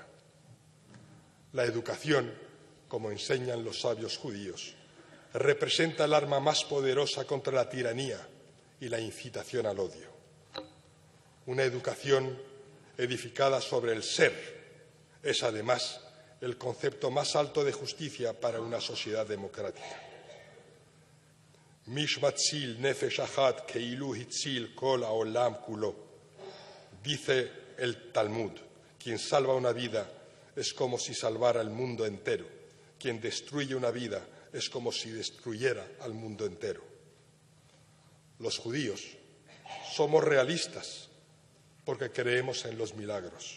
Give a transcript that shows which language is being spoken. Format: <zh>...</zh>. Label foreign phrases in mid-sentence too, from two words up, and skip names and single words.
<es>La educación, como enseñan los sabios judíos, representa el arma más poderosa contra la tiranía y la incitación al odio. Una educación edificada sobre el ser es, además, el concepto más alto de justicia para una sociedad democrática.</es> <he>המציל נפש אחת כאילו הציל כל העולם כולו.</he> <es>Dice el Talmud, quien salva una vida es como si salvara el mundo entero. Quien destruye una vida es como si destruyera al mundo entero. Los judíos somos realistas porque creemos en los milagros.</es>